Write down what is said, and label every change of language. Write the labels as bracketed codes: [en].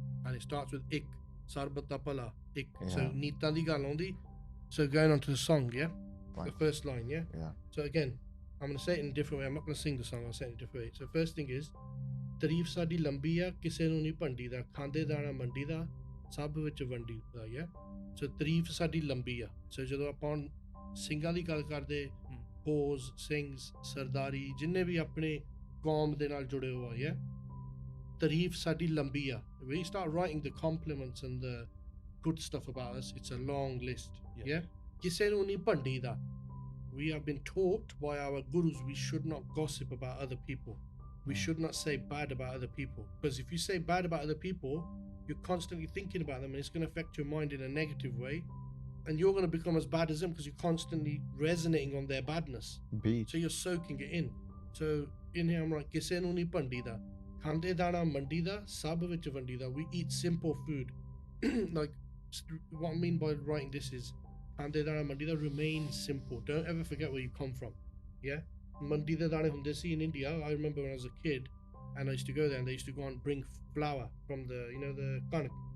[en] And it starts with ik, sarbata pala, ik. So Yeah. [pa] Neetan di ਗੱਲ ਆਉਂਦੀ. [en] So going on to the song, yeah? Fine. The first line, yeah? Yeah. So again, I'm going to say it in a different way. I'm not going to sing the song, I'll say it in a different way. So first thing is, [pa] ਤਾਰੀਫ ਸਾਡੀ ਲੰਬੀ ਆ ਕਿਸੇ ਨੂੰ ਨਹੀਂ ਭੰਡੀ ਦਾ ਖਾਂਦੇ ਦਾਣਾ ਮੰਡੀ ਦਾ ਸਭ ਵਿੱਚ ਵੰਡੀ ਦਾ [en] yeah? [pa] So ਤਾਰੀਫ ਸਾਡੀ ਲੰਬੀ ਆ so ਜਦੋਂ ਆਪਾਂ ਸਿੰਘਾਂ ਦੀ ਗੱਲ ਕਰਦੇ ਹੋਜ਼ ਸਿੰਘs ਸਰਦਾਰੀ ਜਿੰਨੇ ਵੀ ਆਪਣੇ ਕੌਮ ਦੇ ਨਾਲ ਜੁੜੇ ਹੋਏ ਆ yeah? ਤਾਰੀਫ ਸਾਡੀ ਲੰਬੀ ਆ [en] we start writing the compliments and the good stuff about us, it's a long list yeah? [pa] ਕਿਸੇ ਨੂੰ ਨਹੀਂ ਭੰਡੀ ਦਾ [en] we have been taught by our gurus we should not gossip about other people. We should not say bad about other people, because if you say bad about other people, you're constantly thinking about them and it's going to affect your mind in a negative way, and you're going to become as bad as them because you're constantly resonating on their badness. Beat. So you're soaking it in. So in here I'm like, [pa] ਕਿਸੇ ਨੂੰ ਨਹੀਂ ਭੰਡੀ ਦਾ ਖਾਂਦੇ ਦਾਣਾ ਮੰਡੀ ਦਾ ਸਭ ਵਿੱਚ ਵੰਡੀ ਦਾ. [en] We eat simple food. Like what I mean by writing this is [pa] ਖਾਂਦੇ ਦਾਣਾ ਮੰਡੀ ਦਾ [en] remain simple. Don't ever forget where you come from. Yeah? [pa] Mandi the dane hunde si [en] in India. I remember when I was a kid and I used to go there and they used to go and bring flour from the the kanak,